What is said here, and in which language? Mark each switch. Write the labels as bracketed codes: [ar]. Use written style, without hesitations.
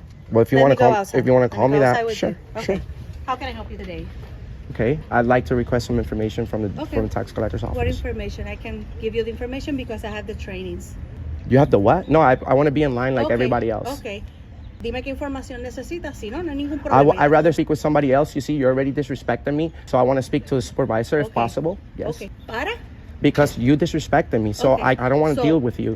[en] Well, if you want to call me that, sure. How can I help you today? Okay, I'd like to request some information from the tax collector's office. What information? I can give you the information because I have the trainings. You have the what? No, I want to be in line like everybody else. Okay. [es] Dime qué información necesitas, si no, no hay ningún problema. [en] I'd rather speak with somebody else. You see, you're already disrespecting me, so I want to speak to the supervisor if possible. Yes. [es] Okay. ¿Para? [en] Because you disrespected me, so I don't want to deal with you.